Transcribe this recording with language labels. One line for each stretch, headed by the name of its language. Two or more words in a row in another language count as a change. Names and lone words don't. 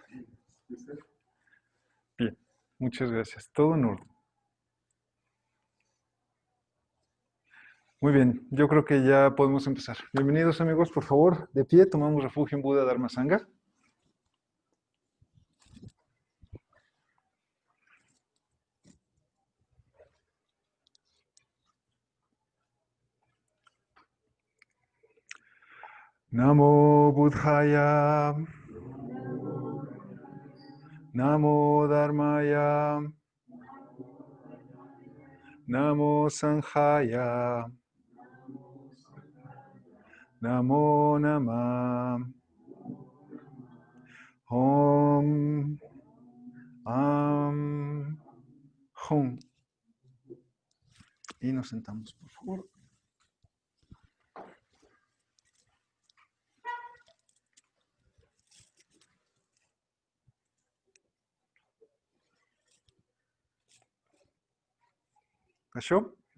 Spanish: Bien, muchas gracias. Todo en orden. Muy bien, yo creo que ya podemos empezar. Bienvenidos amigos, por favor, de pie, tomamos refugio en Buda Dharma Sangha.
Sanskrit: नमो बुद्धाय. नमो धर्माय. नमो सङ्घाय. नमो नमः. ॐ। हूँ.
Spanish: Y nos sentamos, por favor. ¿Cachó?